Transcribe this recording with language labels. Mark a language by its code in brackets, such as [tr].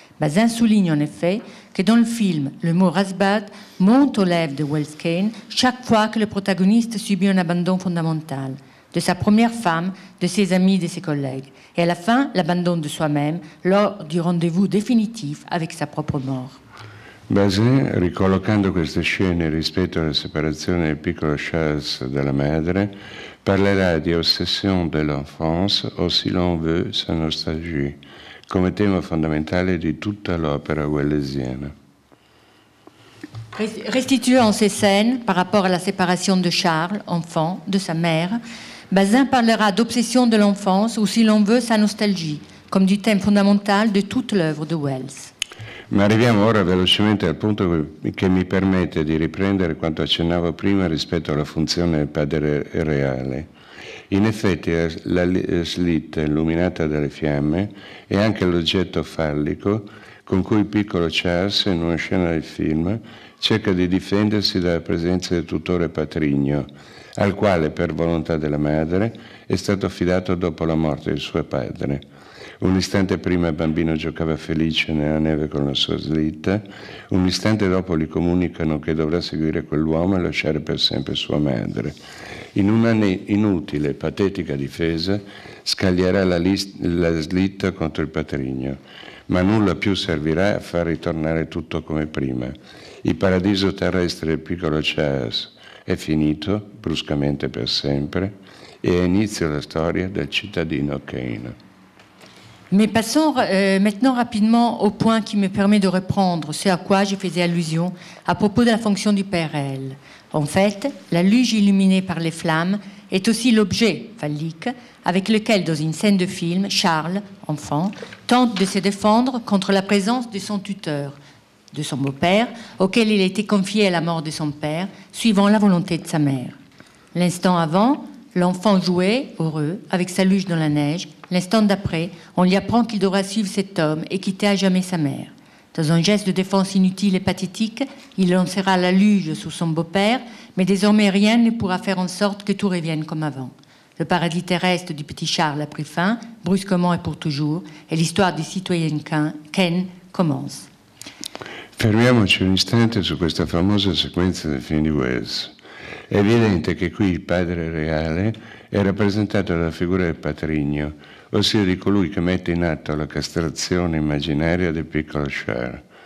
[fr] Bazin souligne en effet que dans le film, le mot Rosebud monte aux lèvres de Welles Kane chaque fois que le protagoniste subit un abandon fondamental. De sa première femme, de ses amis, de ses collègues. Et à la fin, l'abandon de soi-même lors du rendez-vous définitif avec sa propre mort. [it] Bazin, ricollocando queste scene rispetto alla separazione del piccolo Charles dalla madre, parlerà di [fr] ossession de l'enfance [it] o, [fr] si l'on veut, sa nostalgie, [it] come tema fondamentale di tutta l'opera wellesiana. [fr] Restituant ces scènes par rapport à la séparation de Charles, enfant, de sa mère, Bazin parlera d'obsession de l'enfance ou, si l'on veut, sa nostalgie, comme du thème fondamental de toute l'œuvre de Welles. [it] Ma arriviamo ora velocemente al punto che mi permette di riprendere quanto accennavo prima rispetto alla funzione del padre reale. In effetti la slitta illuminata dalle fiamme è anche l'oggetto fallico con cui il piccolo Charles, in una scena del film, cerca di difendersi dalla presenza del tutore Patrigno, al quale, per volontà della madre, è stato affidato dopo la morte di suo padre. Un istante prima il bambino giocava felice nella neve con la sua slitta, un istante dopo gli comunicano che dovrà seguire quell'uomo e lasciare per sempre sua madre. In una inutile e patetica difesa scaglierà la slitta contro il Patrigno, ma nulla più servirà a far ritornare tutto come prima. Il paradiso terrestre del piccolo Charles è finito, bruscamente per sempre, et inizia la storia del cittadino Kane. [fr] Mais passons maintenant rapidement au point qui me permet de reprendre ce à quoi je faisais allusion à propos de la fonction du Père réel. En fait, la luge illuminée par les flammes est aussi l'objet phallique avec lequel, dans une scène de film, Charles, enfant, tente de se défendre contre la présence de son tuteur, de son beau-père, auquel il a été confié à la mort de son père, suivant la volonté de sa mère. L'instant avant, l'enfant jouait, heureux, avec sa luge dans la neige. L'instant d'après, on lui apprend qu'il devra suivre cet homme et quitter à jamais sa mère. Dans un geste de défense inutile et pathétique, il lancera la luge sur son beau-père, mais désormais rien ne pourra faire en sorte que tout revienne comme avant. Le paradis terrestre du petit Charles a pris fin, brusquement et pour toujours, et l'histoire du citoyen Ken commence. [it] Fermiamoci un istante su questa famosa sequenza del film di Wells. È evidente che qui il padre reale è rappresentato dalla figura del Patrigno, ossia di colui che mette in atto la castrazione immaginaria del piccolo Charles.